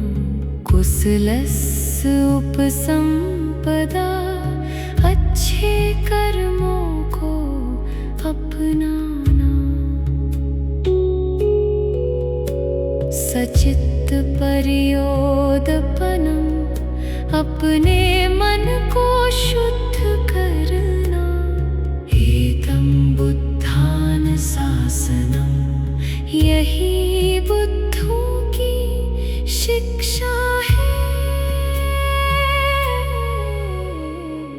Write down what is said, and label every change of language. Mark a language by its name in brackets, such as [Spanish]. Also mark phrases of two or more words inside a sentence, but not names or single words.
[Pali] कुशलस उपसंपदा, [Hindi] अच्छे कर्मों को अपनाना। [Pali] सचित्त परियोदपनम, [Hindi] अपने मन को शुद्ध करना। [Pali] एतं बुद्धान शासनम, [Hindi] यही बुद्धों की शिक्षा है।